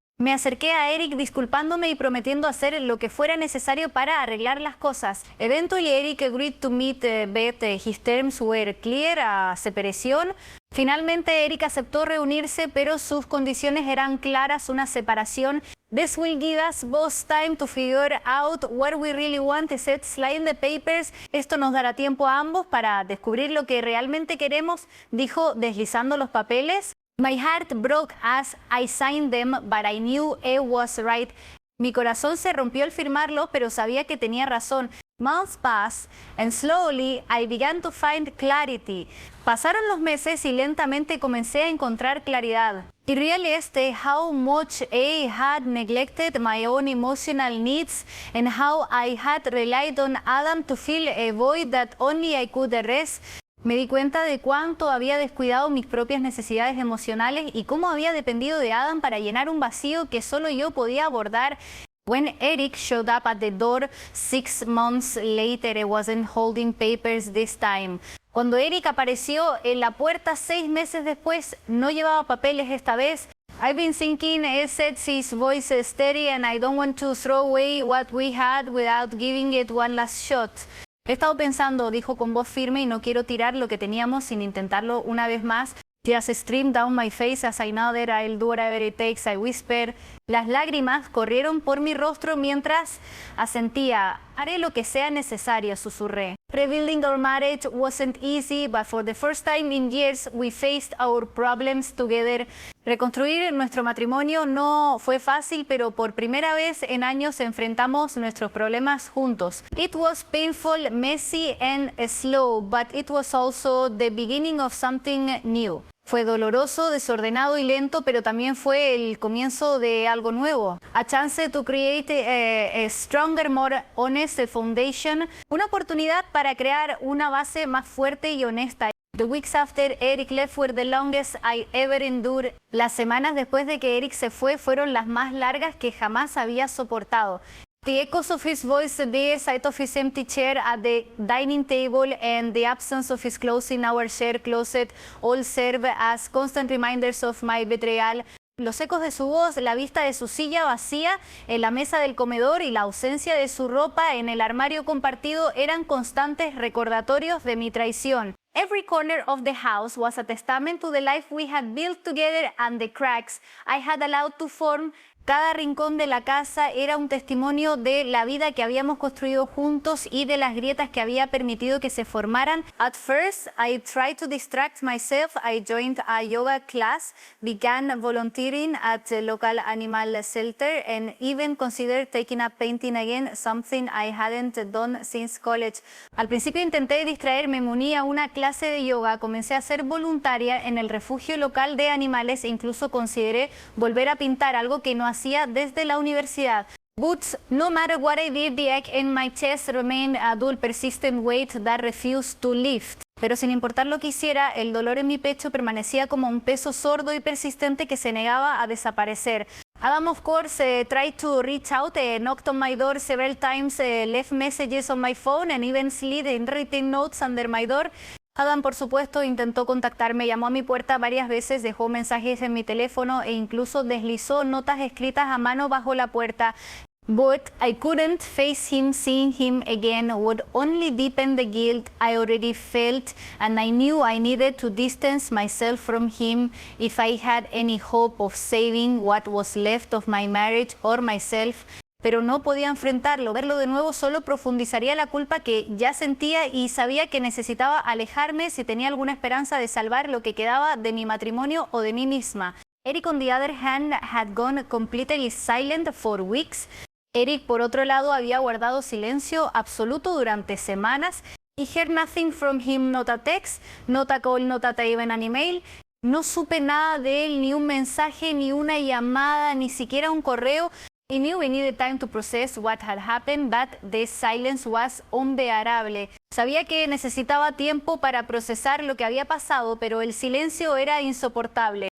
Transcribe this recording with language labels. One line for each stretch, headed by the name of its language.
Spanish: Me acerqué a Eric disculpándome y prometiendo hacer lo que fuera necesario para arreglar las cosas.
English: Eventually Eric agreed to meet, but his terms were clear, a separación.
Spanish: Finalmente Eric aceptó reunirse, pero sus condiciones eran claras, una separación.
English: This will give us both time to figure out what we really want, said sliding the papers.
Spanish: Esto nos dará tiempo a ambos para descubrir lo que realmente queremos, dijo deslizando los papeles.
English: My heart broke as I signed them, but I knew it was right.
Spanish: Mi corazón se rompió al firmarlo, pero sabía que tenía razón.
English: Months passed, and slowly I began to find clarity.
Spanish: Pasaron los meses y lentamente comencé a encontrar claridad.
English: I realized how much I had neglected my own emotional needs and how I had relied on Adam to fill a void that only I could arrest.
Spanish: Me di cuenta de cuánto había descuidado mis propias necesidades emocionales y cómo había dependido de Adam para llenar un vacío que solo yo podía abordar.
English: When Eric showed up at the door 6 months later, I wasn't holding papers this time.
Spanish: Cuando Eric apareció en la puerta 6 meses después, no llevaba papeles esta vez.
English: I've been thinking, said his voice steady, and I don't want to throw away what we had without giving it one last shot.
Spanish: He estado pensando, dijo con voz firme, y no quiero tirar lo que teníamos sin intentarlo una vez más.
English: Tears streamed down my face as I nodded. I'll do whatever it takes, I whispered.
Spanish: Las lágrimas corrieron por mi rostro mientras asentía. Haré lo que sea necesario, susurré.
English: Rebuilding our marriage wasn't easy, but for the first time in years we faced our problems together.
Spanish: Reconstruir nuestro matrimonio no fue fácil, pero por primera vez en años enfrentamos nuestros problemas juntos.
English: It was painful, messy and slow, but it was also the beginning of something new.
Spanish: Fue doloroso, desordenado y lento, pero también fue el comienzo de algo nuevo.
English: A chance to create a stronger, more honest foundation.
Spanish: Una oportunidad para crear una base más fuerte y honesta.
English: The weeks after Eric left were the longest I ever endured.
Spanish: Las semanas después de que Eric se fue fueron las más largas que jamás había soportado.
English: The echoes of his voice, the sight of his empty chair at the dining table, and the absence of his clothes in our shared closet all serve as constant reminders of my betrayal.
Spanish: Los ecos de su voz, la vista de su silla vacía en la mesa del comedor y la ausencia de su ropa en el armario compartido eran constantes recordatorios de mi traición.
English: Every corner of the house was a testament to the life we had built together and the cracks I had allowed to form.
Spanish: Cada rincón de la casa era un testimonio de la vida que habíamos construido juntos y de las grietas que había permitido que se formaran.
English: At first, I tried to distract myself. I joined a yoga class, began volunteering at a local animal shelter, and even considered taking up painting again, something I hadn't done since college.
Spanish: Al principio intenté distraerme, me uní a una clase de yoga, comencé a ser voluntaria en el refugio local de animales e incluso consideré volver a pintar, algo que no hacía desde la universidad.
English: But no matter what I did, the ache in my chest remained a dull, persistent weight that refused to lift.
Spanish: Pero sin importar lo que hiciera, el dolor en mi pecho permanecía como un peso sordo y persistente que se negaba a desaparecer.
English: Adam, of course, tried to reach out, knocked on my door several times, left messages on my phone and even slid handwritten notes under my door.
Spanish: Adam, por supuesto, intentó contactarme, llamó a mi puerta varias veces, dejó mensajes en mi teléfono e incluso deslizó notas escritas a mano bajo la puerta.
English: But I couldn't face him. Seeing him again would only deepen the guilt I already felt, and I knew I needed to distance myself from him if I had any hope of saving what was left of my marriage or myself.
Spanish: Pero no podía enfrentarlo. Verlo de nuevo solo profundizaría la culpa que ya sentía y sabía que necesitaba alejarme si tenía alguna esperanza de salvar lo que quedaba de mi matrimonio o de mí misma.
English: Eric, on the other hand, had gone completely silent for weeks.
Spanish: Eric, por otro lado, había guardado silencio absoluto durante semanas.
English: I heard nothing from him, not a text, not a call, not even an email.
Spanish: No supe nada de él, ni un mensaje, ni una llamada, ni siquiera un correo.
English: I knew we needed time to process what had happened, but the silence was unbearable.
Spanish: Sabía que necesitaba tiempo para procesar lo que había pasado, pero el silencio era insoportable.